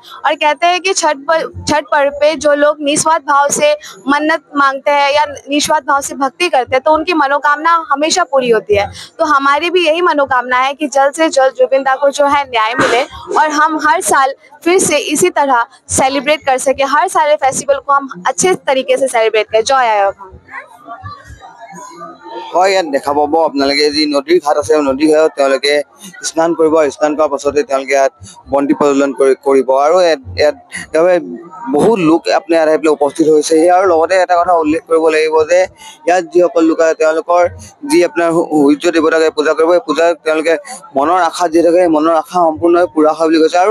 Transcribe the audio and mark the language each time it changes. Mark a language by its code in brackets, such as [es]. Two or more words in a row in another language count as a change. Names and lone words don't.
[hi] और कहते हैं कि छठ पर्व पे जो लोग निस्वार्थ भाव से मन्नत मांगते हैं या निस्वार्थ भाव से भक्ति करते हैं तो उनकी मनोकामना हमेशा पूरी होती है। तो हमारी भी यही मनोकामना है कि जल्द से जल्द जुबिन दा को जो है न्याय मिले और हम हर साल फिर से इसी तरह सेलिब्रेट कर सके। हर सारे फेस्टिवल को हम अच्छे तरीके से सेलिब्रेट करें। जय आयोग। [as] হয়, ইয়াত দেখা পাব আপোনালোকে যি নদীৰ ঘাট আছে, নদীৰ ঘাটত তেওঁলোকে স্নান কৰিব। স্নান কৰাৰ পাছতে তেওঁলোকে ইয়াত বন্তি প্ৰজ্বলন কৰিব। আৰু ইয়াত বহুত লোক আপোনাৰ আহি পেলাই উপস্থিত হৈছে। আৰু লগতে এটা কথা উল্লেখ কৰিব লাগিব যে ইয়াত যিসকল লোক আছে তেওঁলোকৰ যি আপোনাৰ সূৰ্য দেৱতাকে পূজা কৰিব, এই পূজা তেওঁলোকে মনৰ আশা যি থাকে মনৰ আশা সম্পূৰ্ণভাৱে পূৰা হয় বুলি কৈছে।